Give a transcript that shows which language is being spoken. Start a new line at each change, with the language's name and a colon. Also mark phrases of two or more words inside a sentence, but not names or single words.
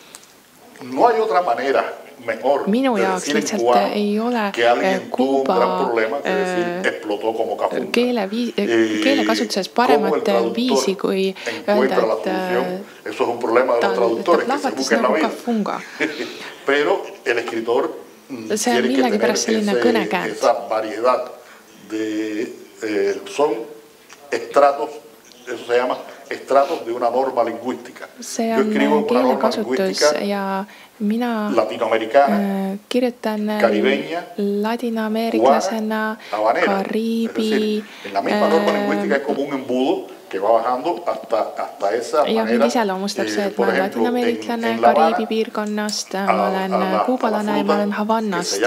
Estonian: Minu jaoks lihtsalt ei ole Kuuba keelekasutuses paremat viisi, kui öelda, et ta plahvatas nagu Kafunga. See on millegi pärast selline kõnekäänd.
Spanish: Son estratos, eso se llama estratos de una norma lingüística.
Estonian: See on keelekasutus ja mina kirjutan ladinaameeriklasena, kariibi ja mind iseloomustab see, et ma olen ladinaameeriklane Kariibi piirkonnast, ma olen kuubalane ja ma olen Havannast.